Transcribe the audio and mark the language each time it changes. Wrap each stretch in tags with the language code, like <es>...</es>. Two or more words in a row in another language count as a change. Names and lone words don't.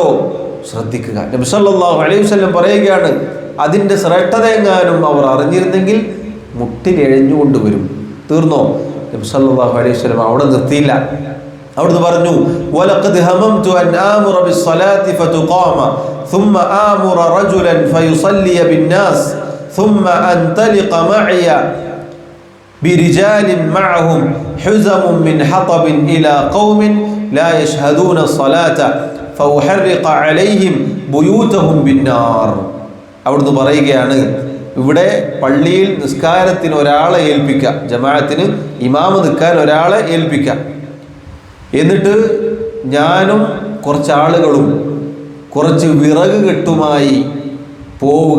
<ml>ശ്രദ്ധിക്കുക. നബി</ml> <ar>صلى الله عليه وسلم</ar> <ml>പറയുകയാണ്, അതിൻ്റെ ശ്രേഷ്ഠതയെങ്ങാനും അവർ അറിഞ്ഞിരുന്നെങ്കിൽ മുട്ടിലെഴഞ്ഞുകൊണ്ട് വരും. തീർന്നോ? നബി</ml> <ar>صلى الله عليه وسلم</ar> <ml>അവിടെ നിർത്തിയില്ല. അവിടുന്ന് പറഞ്ഞു,</ml> <ar>ولقد هممت أن آمر بالصلاة فتقام ثم آمر رجلا فيصلي بالناس ثم أنطلق معي برجال معهم حزم من حطب إلى قوم لا يشهدون الصلاة فأحرق عليهم بيوتهم بالنار.</ar> <ml>അവിടുന്ന് പറയുകയാണ്, ഇവിടെ പള്ളിയിൽ നിസ്കാരത്തിന് ഒരാളെ ഏൽപ്പിക്കുക, ജമാഅത്തിന് ഇമാമ നിൽക്കാൻ ഒരാളെ ഏൽപ്പിക്കുക. എന്നിട്ട് ഞാനും കുറച്ചാളുകളും കുറച്ച് വിറക് കെട്ടുമായി പോവുക.</ml>